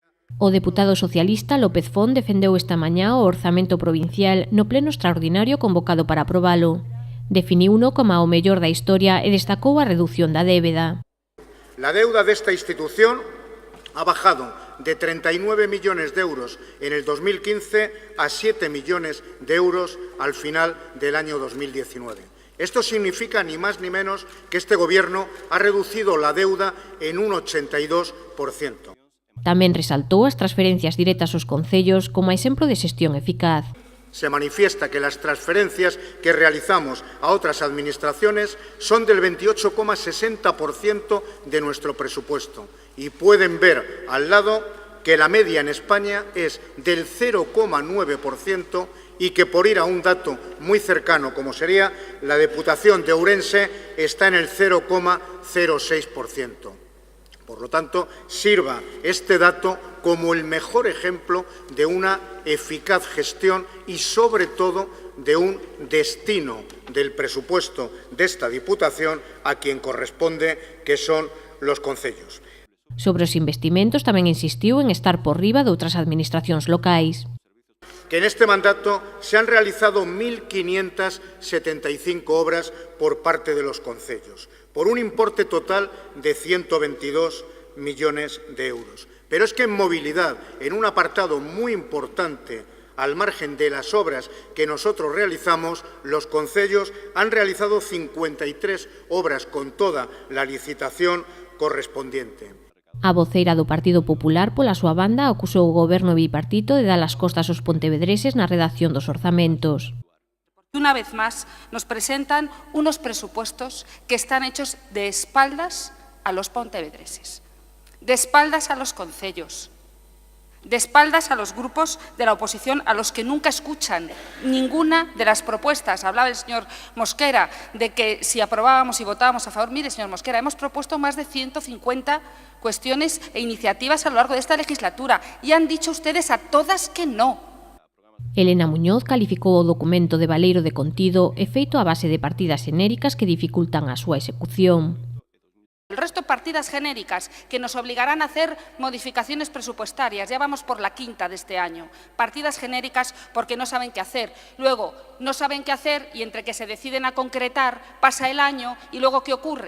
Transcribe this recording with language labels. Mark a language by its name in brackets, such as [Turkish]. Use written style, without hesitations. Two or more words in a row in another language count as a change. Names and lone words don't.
[Galician] O deputado socialista López Font defendeu esta mañá o orzamento provincial no pleno extraordinario convocado para aprobalo. Definiuno como o mellor da historia e destacou a reducción da débeda. [Spanish] La deuda de esta institución ha bajado de 39 millones de euros en el 2015 a 7 millones de euros al final del año 2019. Esto significa ni más ni menos que este Gobierno ha reducido la deuda en un 82%. [Galician] Tamén resaltou as transferencias directas aos concellos como exemplo de xestión eficaz. [Spanish] Se manifiesta que las transferencias que realizamos a otras administraciones son del 28,60% de nuestro presupuesto y pueden ver al lado que la media en España es del 0,9% y que, por ir a un dato muy cercano como sería la Diputación de Ourense, está en el 0,06%. Por lo tanto, sirva este dato como el mejor ejemplo de una eficaz gestión y, sobre todo, de un destino del presupuesto de esta Diputación a quien corresponde, que son los concellos. [Galician] Sobre os investimentos tamén insistiu en estar por riba de outras administracións locais. [Spanish] Que en este mandato se han realizado 1.575 obras por parte de los concellos, por un importe total de 122 millones de euros. Pero es que en movilidad, en un apartado muy importante, al margen de las obras que nosotros realizamos, los concellos han realizado 53 obras con toda la licitación correspondiente. [Galician] A voceira do Partido Popular, pola súa banda, acusou o goberno bipartito de dar as costas aos pontevedreses na redacción dos orzamentos. [Spanish] Una vez más, nos presentan unos presupuestos que están hechos de espaldas a los pontevedreses, de espaldas a los concellos, de espaldas a los grupos de la oposición a los que nunca escuchan ninguna de las propuestas. Hablaba el señor Mosquera de que si aprobábamos y votábamos a favor. Mire, señor Mosquera, hemos propuesto más de 150 cuestiones e iniciativas a lo largo de esta legislatura y han dicho ustedes a todas que no. [Galician] Elena Muñoz calificou o documento de baleiro de contido e feito a base de partidas xenéricas que dificultan a súa execución. [Spanish] El resto partidas genéricas que nos obligarán a hacer modificaciones presupuestarias. Ya vamos por la quinta de este año. Partidas genéricas porque no saben qué hacer. Luego, no saben qué hacer y entre que se deciden a concretar, pasa el año y luego ¿qué ocurre?